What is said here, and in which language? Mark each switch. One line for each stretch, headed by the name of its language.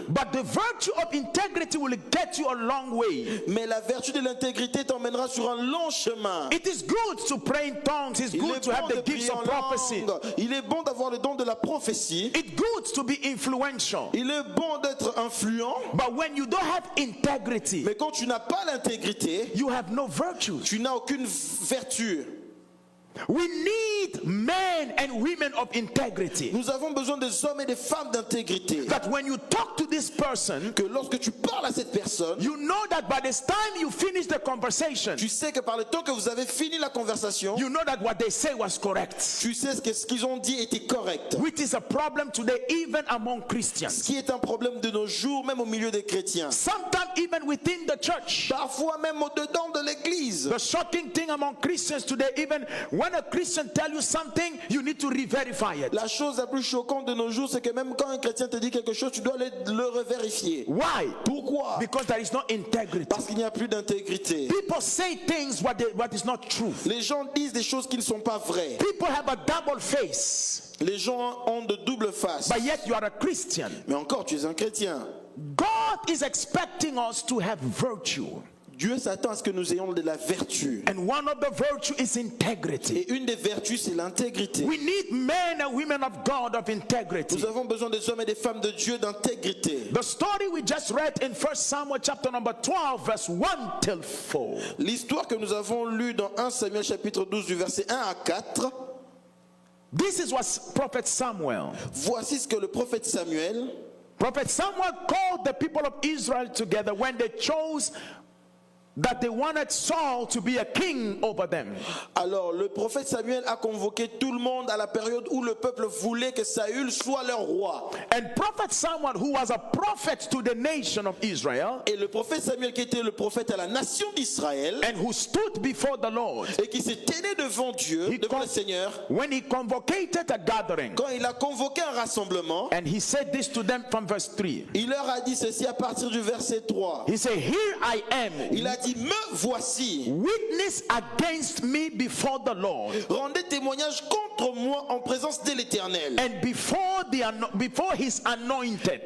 English: But the virtue of integrity will get you a long way.
French: Mais la vertu de l'intégrité t'emmènera sur un long chemin.
English: It is good to pray in tongues. It's
French: Il
English: good
French: est
English: to have the
French: de
English: gifts
French: prier en
English: of prophecy.
French: langue. Il est bon d'avoir le don de la prophétie.
English: It's good to be influential.
French: Il est bon d'être influent.
English: But when you don't have integrity,
French: Mais quand tu n'as pas l'intégrité,
English: you have no virtues.
French: tu n'as aucune vertu.
English: We need men and women of integrity.
French: Nous avons besoin des hommes et des femmes d'intégrité.
English: That when you talk to this person,
French: Que lorsque tu parles à cette personne,
English: you know that by the time you finish the conversation,
French: tu sais que par le temps que vous avez fini la conversation,
English: you know that what they say was correct.
French: tu sais ce qu'ils ont dit était correct.
English: Which is a problem today even among
French: Ce
English: Christians.
French: qui est un problème de nos jours, même au milieu des chrétiens.
English: Sometimes even within the church.
French: Parfois même au-dedans de l'église.
English: The shocking thing among Christians today, even when a Christian tell you something, you need to re-verify it.
French: La chose la plus choquante de nos jours, c'est que même quand un chrétien te dit quelque chose, tu dois le revérifier.
English: Why?
French: Pourquoi?
English: Because there is no integrity.
French: Parce qu'il n'y a plus d'intégrité.
English: People say things what is not true.
French: Les gens disent des choses qui ne sont pas vraies.
English: People have a double face.
French: Les gens ont de double face.
English: But yet you are a Christian.
French: Mais encore, tu es un chrétien.
English: God is expecting us to have virtue.
French: Dieu s'attend à ce que nous ayons de la vertu.
English: And one of the virtue is integrity.
French: Et une des vertus, c'est l'intégrité.
English: We need men and women of God of integrity.
French: Nous avons besoin des hommes et des femmes de Dieu d'intégrité.
English: The story we just read in 1 Samuel chapter number 12 verse 1 till 4.
French: L'histoire que nous avons lue dans 1 Samuel chapitre 12 du verset 1 à 4.
English: This is what Prophet Samuel.
French: Voici ce que le prophète Samuel,
English: Prophet Samuel called the people of Israel together when they chose that they wanted Saul to be a king over them.
French: alors le prophète Samuel a convoqué tout le monde à la période où le peuple voulait que Saül soit leur roi.
English: And Prophet Samuel, who was a prophet to the nation of Israel,
French: Et le prophète Samuel qui était le prophète à la nation d'Israël
English: and who stood before the Lord,
French: et qui se tenait devant Dieu, devant le Seigneur,
English: when he convocated a gathering,
French: quand il a convoqué un rassemblement,
English: and he said this to them from verse 3.
French: il leur a dit ceci à partir du verset 3.
English: He said, "Here I am,
French: Il a dit, me voici,
English: witness against me before the Lord,
French: rendez témoignage contre moi en présence de l'Éternel
English: and before his anointed.